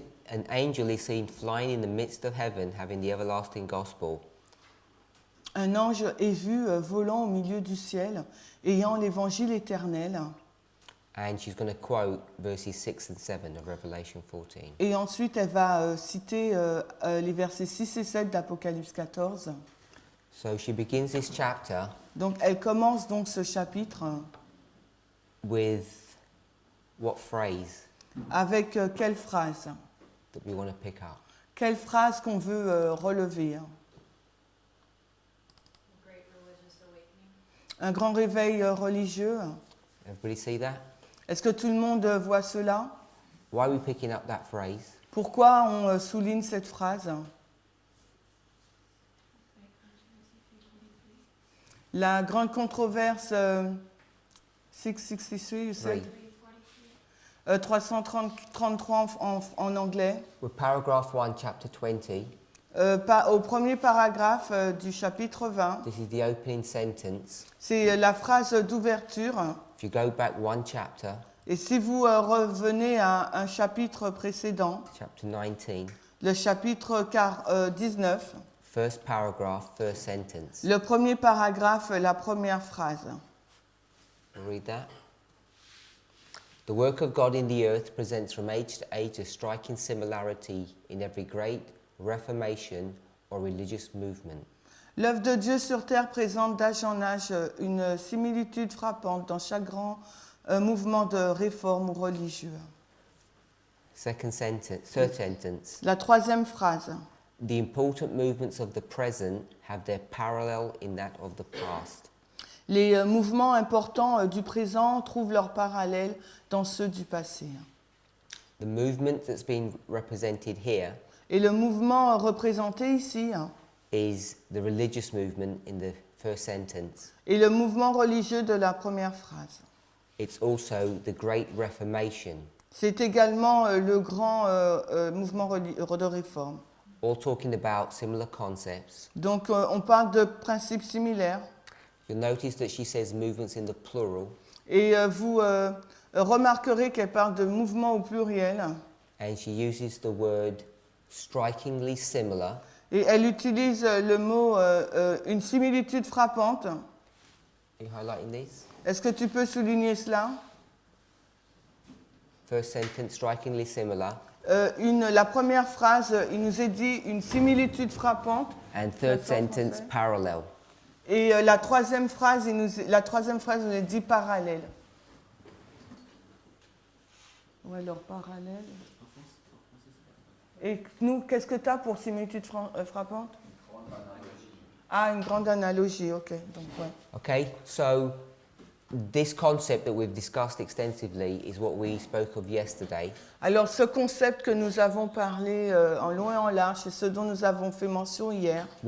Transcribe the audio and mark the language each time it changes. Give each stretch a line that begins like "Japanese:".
English: An angel is seen flying in the midst of heaven, having the everlasting gospel.
French: Un ange est vu volant au milieu du ciel, ayant l'évangile éternel.
English: And she's going to quote verses 6 and 7 of Revelation 14.
French: Et ensuite, elle va citer les versets 6 et 7 d'Apocalypse 14.
English: So she begins this chapter
French: Donc, elle commence donc ce chapitre
English: with what phrase
French: avec quelle phrase?
English: that we want to pick up?
French: Quelle phrase qu'on veut relever? Un grand réveil religieux.
English: Everybody see that?
French: Est-ce que tout le monde voit cela?
English: Why are we picking up that phrase?
French: Pourquoi on souligne cette phrase? La grande controverse 663, you said? 333 en anglais.
English: With paragraph 1, chapter 20.
French: Au premier paragraphe du chapitre 20.
English: This is the opening sentence.
French: C'est la phrase d'ouverture.
English: If you go back one chapter,
French: Et si vous revenez à un chapitre précédent,
English: chapter 19,
French: le chapitre 19,
English: first paragraph, first sentence.
French: le premier paragraphe, la première phrase.
English: Read that. The work of God in the earth presents from age to age a striking similarity in every great reformation or religious movement.
French: L'œuvre de Dieu sur terre présente d'âge en âge une similitude frappante dans chaque grand mouvement de réforme ou religieux.
English: Third sentence.
French: La troisième phrase.
English: The important movements of the present have their parallel in that of the past.
French: Les mouvements importants du présent trouvent leur parallèle dans ceux du passé.
English: The movement that's been represented here
French: Et le mouvement représenté ici
English: is the religious movement in the first sentence.
French: est le mouvement religieux de la première phrase.
English: It's also the Great Reformation.
French: C'est également le grand mouvement de réforme.
English: All talking about similar concepts.
French: Donc on parle de principes similaires.
English: You'll notice that she says movements in the plural.
French: Et vous remarquerez qu'elle parle de mouvements au pluriel.
English: And she uses the word strikingly similar.
French: Et elle utilise le mot une similitude frappante.
English: Are you highlighting these?
French: Est-ce que tu peux souligner cela?
English: First sentence, strikingly similar.
French: La première phrase, il nous est dit une similitude frappante.
English: And third sentence, parallel.
French: Et la troisième phrase, nous est dit parallèle. Ou alors parallèle. Et nous, qu'est-ce que tu as pour similitude frappante? Ah, une grande analogie, ok. Donc, ouais.
English: Okay, so this concept that we've discussed extensively is what we spoke of yesterday.
French: Alors, ce concept que nous avons parlé en long et en large, c'est ce dont nous avons fait mention hier.